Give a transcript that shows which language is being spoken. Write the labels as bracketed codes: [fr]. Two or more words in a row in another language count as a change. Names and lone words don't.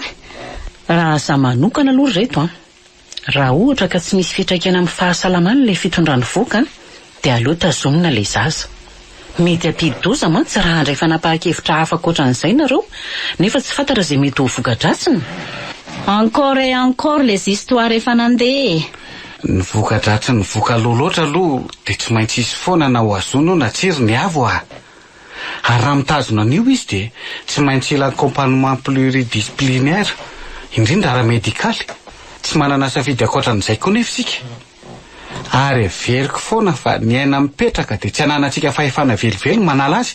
[mg] raha za manokana aloha reto raha ohatra ka tsy misy fitraikana amin'ny fahasalamana le fitondrany voaka dia aleo tazomina le zaza mety ampidi-doza mantsy raha andray fanapahakevitra hafa an'izay nareo nefa tsy fantatra izay mety ho voka-dratsiny [fr] encore et encore les histoires [mg] efa nandeha ny voka-dratsy ny voka loloatra aloha dia tsy maintsy isy foana na ho azono na tsiry ny avo ary raha mitazona an'io izy dia tsy maintsy ila [fr] accompagnement pluridisciplinaire [mg] indrindra raha medikaly tsy manana safidy akoatran'izay koa nefa isika ary everiko foana fa ny aina mipetraka dia tsy ananantsika fahefana velivelo manala azy